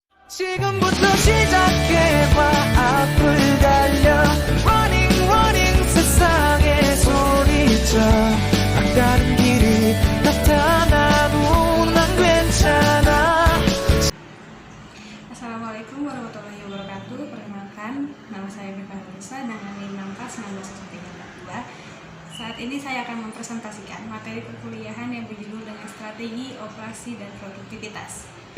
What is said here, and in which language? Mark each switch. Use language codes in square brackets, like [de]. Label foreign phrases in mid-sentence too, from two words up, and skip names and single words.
[ko] 지금부터 시작해봐 앞을 달려 [en] Running running [ko] 세상에 소리쳐 막다른 길이 나타나도 난 괜찮아. [ar] السلام عليكم ورحمة الله وبركاته. [id] Perkenalkan, nama saya Bika Nurisa dengan NIM 161942. Saat ini saya akan mempresentasikan materi perkuliahan yang berjudul dengan strategi, operasi, dan produktivitas.